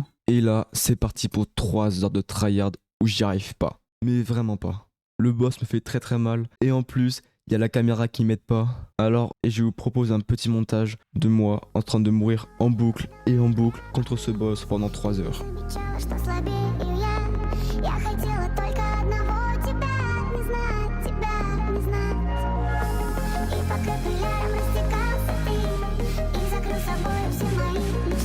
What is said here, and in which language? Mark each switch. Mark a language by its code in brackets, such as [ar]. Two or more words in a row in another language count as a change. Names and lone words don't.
[fr] Et là, c'est parti pour 3 heures de tryhard où j'y arrive pas. Mais vraiment pas. Le boss me fait très très mal. Et en plus, il y a la caméra qui m'aide pas. Alors, et je vous propose un petit montage de moi en train de mourir en boucle et en boucle contre ce boss pendant 3 heures. [ru] Замечала, что слабею я хотела только одного тебя не знать. И пока крыльям растекался ты, и закрыл собой все мои мечты.